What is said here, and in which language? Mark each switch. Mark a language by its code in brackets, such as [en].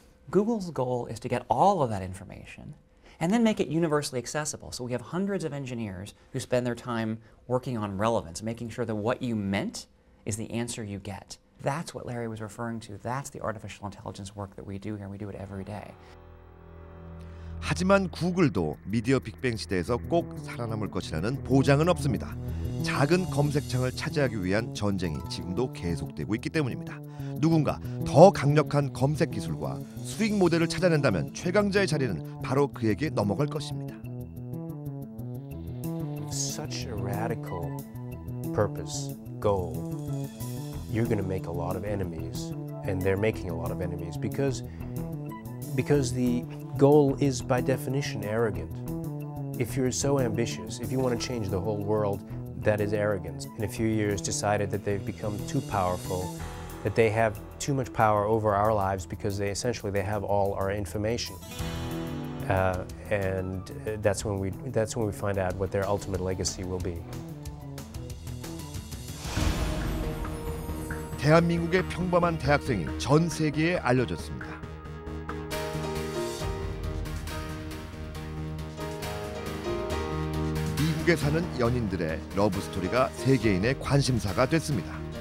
[en] Google's goal is to get all of that information and then make it universally accessible. So we have hundreds of engineers who spend their time working on relevance, making sure that what you meant is the answer you get. That's what Larry was referring to. That's the artificial intelligence work that we do here, and we do it every day. [ko] 하지만 구글도 미디어 빅뱅 시대에서 꼭 살아남을 것이라는 보장은 없습니다. 작은 검색창을 차지하기 위한 전쟁이 지금도 계속되고 있기 때문입니다. 누군가 더 강력한 검색 기술과 수익 모델을 찾아낸다면 최강자의 자리는 바로 그에게 넘어갈 것입니다. [en] Such a radical purpose, goal, you're going to make a lot of enemies, and they're making a lot of enemies because the goal is by definition arrogant. If you're so ambitious, if you want to change the whole world, that is arrogance. In a few years decided that they've become too powerful, that they have too much power over our lives because they have all our information. and that's when we find out what their ultimate legacy will be. [ko] 대한민국의 평범한 대학생이 전 세계에 알려졌습니다. 미국에 사는 연인들의 러브 스토리가 세계인의 관심사가 됐습니다.